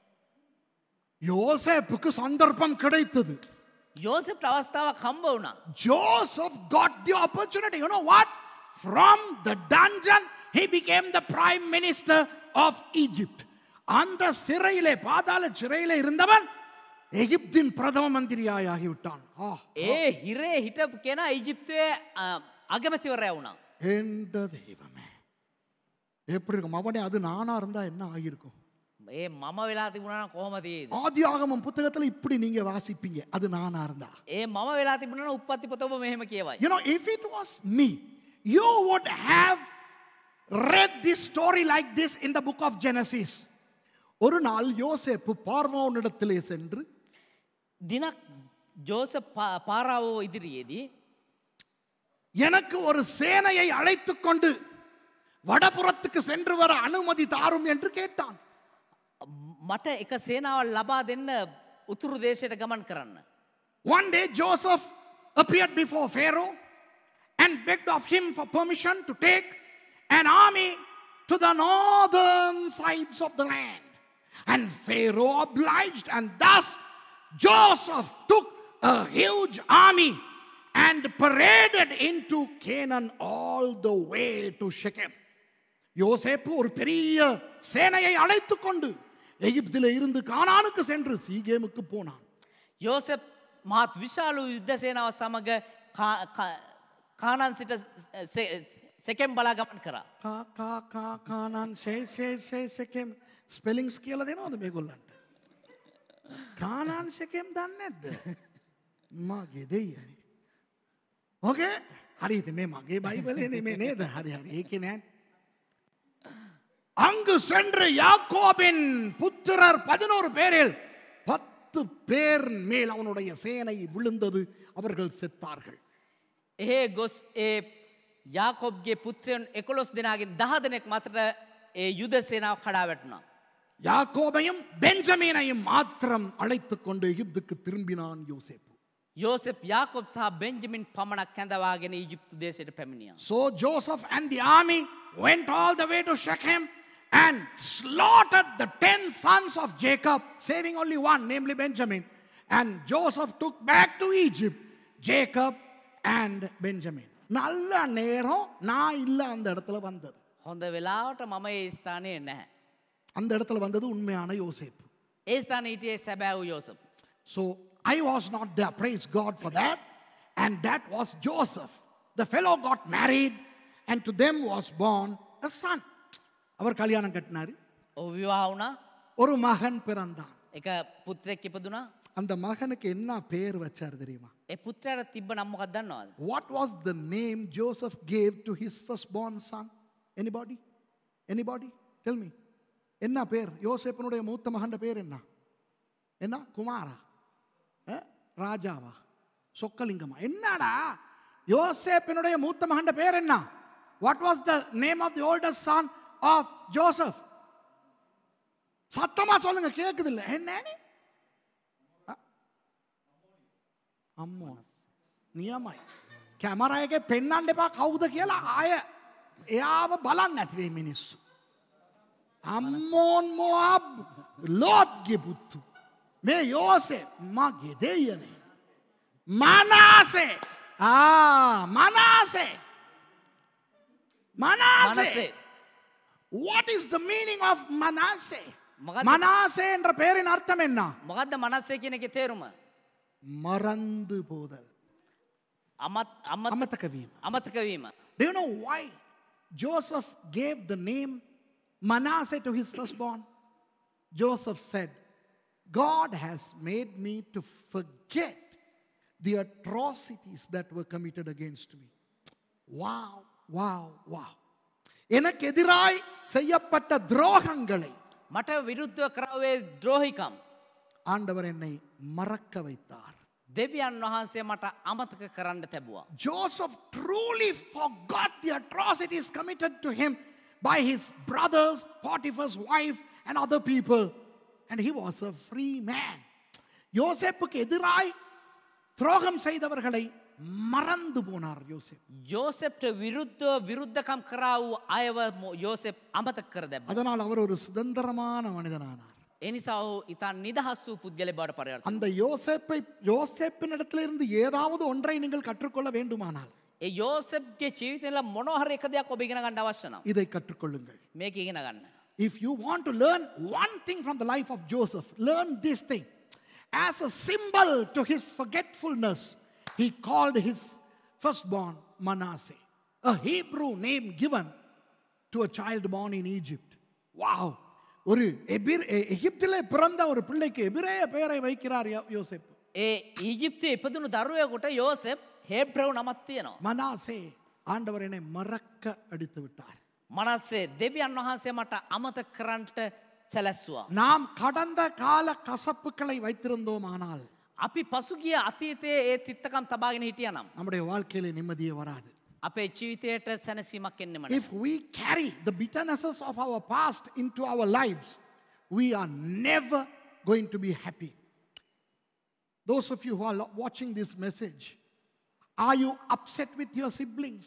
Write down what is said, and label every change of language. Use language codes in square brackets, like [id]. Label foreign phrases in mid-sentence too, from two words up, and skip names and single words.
[ta] யோசேப்புக்கு சந்தர்ப்பம் கிடைத்தது. [si] යෝසෙෆ්ට අවස්ථාවක් හම්බ වුණා. [en] Joseph got the opportunity. You know what? From the dungeon, he became the prime minister of Egypt. [ta] அந்த சிறையிலே பாதாள சிறையிலே இருந்தவன் எகிப்தின் பிரதம மந்திரியாய் ஆகிவிட்டான். [si] ඒ හිරේ හිටපු කෙනා ඊජිප්තුවේ අගමැතිවරයා වුණා. [ta] என்ற தெய்வமே, எப்படி இருக்கும்? அவனே அது நானா இருந்தா என்ன ஆகியிருக்கும்? [si] ඒ මම වෙලා තිබුණා නම් කොහොමද ඒ? [ta] ஆதியாகமம் புத்தகத்துல இப்படி நீங்க வாசிப்பீங்க, அது நானா இருந்தா. [si] ඒ මම වෙලා තිබුණා නම් උප්පත්ති පොත ඔබ මෙහෙම කියවයි. [en] You know, if it was me, you would have read this story like this in the book of Genesis. [ta] ஒரு நாள் யோசேப்பு பார்வோனிடத்திலே சென்று [si] දිනක් ජෝසප් පාරාවෝ ඉදිරියේදී [ta] எனக்கு ஒரு சேனையை அழைத்துக் கொண்டு வடபுறத்துக்கு சென்று வர அனுமதி தாரும் என்று கேட்டான். [si] මට එක සේනාවක් ලබා දෙන්න උතුරු දේශයට ගමන් කරන්න. [en] One day Joseph appeared before Pharaoh and begged of him for permission to take an army to the northern sides of the land. And Pharaoh obliged, and thus Joseph took a huge army and paraded into Canaan all the way to Shechem. [ta] யோசேப்பு ஒரு பெரிய சேனையை அழைத்துக் கொண்டு எகிப்திலே இருந்து கானானுக்கு சென்று சீகேமுக்கு போனான். [si] යෝසෙප් මහත් විශාල යුද්ධ සේනාව සමග කානාන් සිට සෙකෙම් බලා ගමන් කරා. කානාන් ෂෙකෙම් ස්පෙලිංග්ස් කියලා දෙනවද මේගොල්ලන්ට? කානාන් ෂෙකෙම් දන්නේ නැද්ද? මගේ දෙයියනේ. ඕකේ? හරිද? මේ මගේ බයිබලේ නෙමෙයි නේද? හරි ඒකේ නෑ. [ta] அங்கு சென்று யாக்கோபின் புத்திரர் 11 பேரில் 10 பேர் மேல் அவனுடைய சேனை விழுந்தது, அவர்கள் செத்தார்கள். [si] එහේ ගොස් ඒ යාකොබ්ගේ පුත්‍රයන් 11 දෙනාගෙන් 10 දෙනෙක් මතට ඒ යුද සේනාව කඩා වැටුණා. [ta] யாக்கோபையும் பெஞ்சமீனையும் மாத்திரம் அழைத்துக் கொண்டு எகிப்துக்கு திரும்பினான் யோசேப்பு. [si] යෝසෙප් යාකොබ් සහ බෙන්ජමින් පමණක් කැඳවාගෙන ඊජිප්තු දේශයට පැමිණියා. [en] So Joseph and the army went all the way to Shechem and slaughtered the 10 sons of Jacob, saving only one, namely Benjamin. And Joseph took back to Egypt Jacob and Benjamin. [ta] நல்ல நேரம் நான் இல்ல அந்த இடத்துல வந்தது. [si] හොඳ වෙලාවට මම ඒ ස්ථානයේ නැහැ. [ta] அந்த இடத்துல வந்தது உண்மையான யோசேப்பு. [si] ඒ ස්ථානයේ හිටියේ සැබෑ වූ යෝසෙප්. [en] So I was not there, praise God for that. And that was Joseph. The fellow got married and to them was born a son. [ta] அவர் கல்யாணம் கட்டினாரு. [si] ඔහු විවාහ වුණා. [ta] ஒரு மகன் பிறந்தான். [si] එක පුත්‍රයෙක් ඉපදුණා. [ta] அந்த மகனுக்கு என்ன பேர் வச்சார் தெரியுமா? [si] ඒ පුත්‍රයාට තිබ්බ නම මොකක්ද දන්නවද? [en] What was the name Joseph gave to his firstborn son? Anybody? Anybody? Tell me. [ta] என்ன பேர்? யோசேப்பினுடைய மூத்த மகன் பேர் என்ன? என்ன? குமாரா? ராஜாவா? சொக்கலிங்கமா? என்னடா யோசேப்பினுடைய மூத்த மகன் பேர் என்ன? [en] What was the name of the oldest son of Joseph? [ta] சத்தமா சொல்லுங்க, கேக்குது இல்ல? என்ன? [si] අම්මෝ නියමයි. කැමරා එකේ පෙන්වන්න එපා කවුද කියලා, ආය එයාව බලන්න නැති වෙයි මිනිස්සු. අම්මෝන් මොඅබ් ලෝත්ගේ පුතු. මේ යෝසෙෆ් මගේ දෙයියනේ. මනාසේ. [ta] மனாசே. [en] What is the meaning of Manasseh? [ta] மனாசே என்ற பெயரின் அர்த்தம் என்ன? [si] මොකද්ද මනස්සේ කියන එකේ තේරුම? [ta] மறந்து போதல், அமத்தக [si] වීම. [en] Do you know why Joseph gave the name Manasseh to his firstborn? Joseph said, God has made me to forget the atrocities that were committed against me. Wow, wow, wow. [ta] எனக்கு எதிராய் செய்யப்பட்ட துரோகங்களை [si] මට විරුද්ධව කරාවේ ද්‍රෝහිකම් [ta] ஆண்டவர் என்னை மறக்க வைத்தார். [si] දෙවියන් වහන්සේ මට අමතක කරන්න තැබුවා. [en] Joseph truly forgot the atrocities committed to him by his brothers, Potiphar's wife and other people, and he was a free man. [ta] யோசேப்புக்கு எதிராய் துரோகம் செய்தவர்களை மறந்து போனார் யோசேப். [si] යෝසෙප්ට විරුද්ධව විරුද්ධකම් කරා වූ අයව යෝසෙප් අමතක කර දැම්මා. [ta] அதனால் அவர் ஒரு சுதந்திரமான மனிதனானார். [si] ඒ නිසා ඔහු ඉතා නිදහස් වූ පුද්ගලයෙක් බවට පරිවර්තනය. [ta] அந்த யோசேப்பினிடத்திலிருந்து ஏதாவது ஒன்றை நீங்கள் கற்றுக்கொள்ள வேண்டுமானால் [si] ඒ යෝසෙප්ගේ ජීවිතේල මොනවා හරි එක දෙයක් ඔබ ඉගෙන ගන්න අවශ්‍ය නම් [ta] இதை கற்றுக்கொள்ளுங்கள். [si] මේක ඉගෙන ගන්න. [en] If you want to learn one thing from the life of Joseph, learn this thing. As a symbol to his forgetfulness, he called his firstborn Manasseh, a Hebrew name given to a child born in Egypt. Wow! [ta] ஒரு எகிப்திலே பிறந்த ஒரு பிள்ளைக்கு எபிரேய பெயரை வைக்கிறார் யோசேப். [si] ඒ ඊජිප්තුවේ ඉපදුණු දරුවෙකුට යෝසෙප් හේබ්‍රව නමක් තියෙනවා. [ta] மனாசே ஆண்டவர் என்னை மறக்க அடித்து விட்டார். [si] මනස්සේ දෙවියන් වහන්සේ මට අමතක කරන්නට සැලැස්සුවා. [ta] நாம் கடந்த கால கசப்புகளை வைத்திருந்தோமானால் [si] අපි පසුගිය අතීතයේ ඒ තිත්තකම් තබාගෙන හිටියනම් [ta] நம்முடைய வாழ்க்கையிலே நிம்மதியே வராது. [si] අපේ ජීවිතයට සැනසීමක් එන්නෙම [en] If we carry the bitternesses of our past into our lives, we are never going to be happy. Those of you who are watching this message, are you upset with your siblings?